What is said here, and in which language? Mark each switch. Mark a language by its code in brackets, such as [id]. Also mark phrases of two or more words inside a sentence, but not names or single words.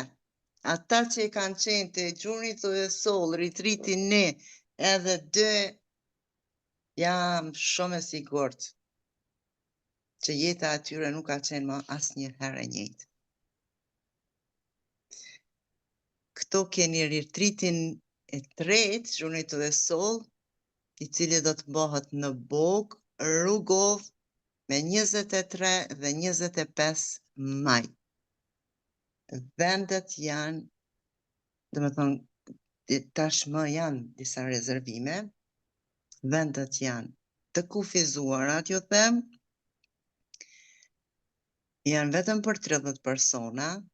[sq] Ata që e kanë qenë të Journey to the Soul, retreatin 1 edhe 2, jam shumë e sigurt që jeta atyre nuk ka qenë më asnjëherë e njëjtë. Këto keni retreatin e 3, Journey to the Soul, i cili do të bëhet në Bog, Rugov, me 23 dhe 25 maj. Vendet janë, dhe me thonë, tashmë janë disa rezervime, vendet janë të kufizuara, t'ju them, janë vetëm për 30 persona,